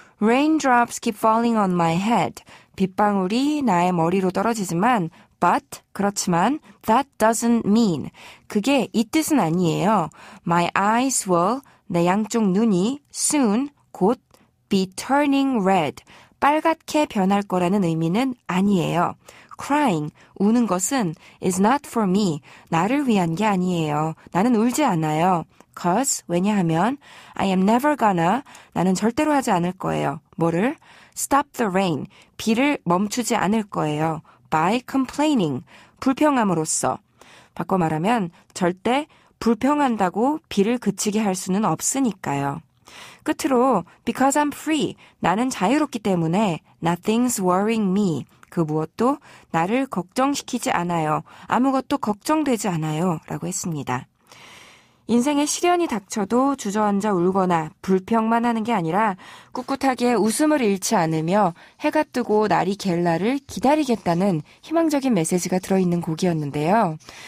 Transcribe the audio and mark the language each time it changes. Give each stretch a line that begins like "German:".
English: Raindrops keep falling on my head.
Korean: 빗방울이 나의 머리로 떨어지지만
English: but,
Korean: 그렇지만
English: that doesn't mean.
Korean: 그게 이 뜻은 아니에요.
English: My eyes will,
Korean: 내 양쪽 눈이
English: soon,
Korean: 곧
English: be turning red,
Korean: 빨갛게 변할 거라는 의미는 아니에요.
English: Crying,
Korean: 우는 것은
English: is not for me,
Korean: 나를 위한 게 아니에요. 나는 울지 않아요.
English: Cause,
Korean: 왜냐하면
English: I am never gonna,
Korean: 나는 절대로 하지 않을 거예요. 뭐를?
English: Stop the rain,
Korean: 비를 멈추지 않을 거예요.
English: By complaining,
Korean: 불평함으로써. 바꿔 말하면 절대 불평한다고 비를 그치게 할 수는 없으니까요. 끝으로
English: because I'm free,
Korean: 나는 자유롭기 때문에
English: nothing's worrying me,
Korean: 그 무엇도 나를 걱정시키지 않아요. 아무것도 걱정되지 않아요. 라고 했습니다. 인생에 시련이 닥쳐도 주저앉아 울거나 불평만 하는 게 아니라 꿋꿋하게 웃음을 잃지 않으며 해가 뜨고 날이 갤 날을 기다리겠다는 희망적인 메시지가 들어있는 곡이었는데요.